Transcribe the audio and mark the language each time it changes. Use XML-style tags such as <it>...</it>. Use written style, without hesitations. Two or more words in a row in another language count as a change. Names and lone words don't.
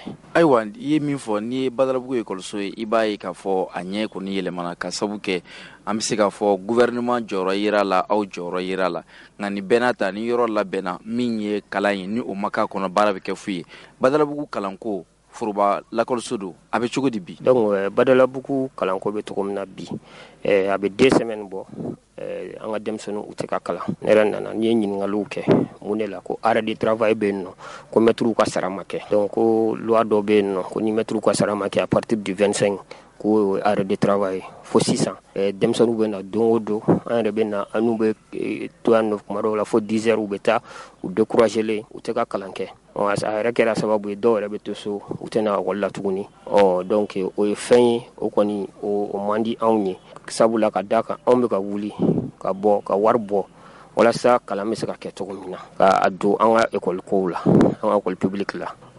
<bm>Ayiwa i ye min fɔ ni ye Badalabugu école ye i b'a ye k'a fɔ a ɲɛ kɔni yɛlɛmana ka sabu kɛ an bɛ se k'a fɔ gouvernement jɔyɔrɔ yera la aw jɔyɔrɔ yera la nka ni bɛɛ n'a ta ni yɔrɔ labɛnna min ye kalan ye ni o ma k'a kɔnɔ baara bɛ kɛ fu ye Badalabugu kalanko foroba lakɔliso don a bɛ cogo di bi. donc Badalabugu kalanko bɛ cogo min na bi a bɛ 2 semaines bɔ an ka denmisɛnninw u tɛ ka kalan ne yɛrɛ nana ni ye ɲininkaliw kɛ mun de la ko</bm> <fr>arrêt de travail</fr> <bm>bɛ yen nɔ ko maîtres ka sara ma kɛ donc ko loi dɔ bɛ yen nɔ ko ni maîtres ka sara ma kɛ</bm> <fr>à partir du</fr> <bm>25 ko</bm> <fr>arrêt de travail</fr> <bm>fo sisan denmisɛnninw bɛ na don o don an yɛrɛ bɛ na an n'u bɛ to yan nɔ kuma dɔw la fo 10 heures u bɛ taa u découragélen u tɛ ka kalan kɛ a yɛrɛ kɛra sababu ye dɔw yɛrɛ bɛ to so u tɛna école la tuguni donc o ye fɛn ye o kɔni o man di anw ye sabula ka da kan anw bɛ ka wuli ka bɔ ka wari bɔ walasa kalan bɛ se ka kɛ cogo min na ka don an ka école kow la an ka</bm> <fr>école publique</fr> <bm>la</bm>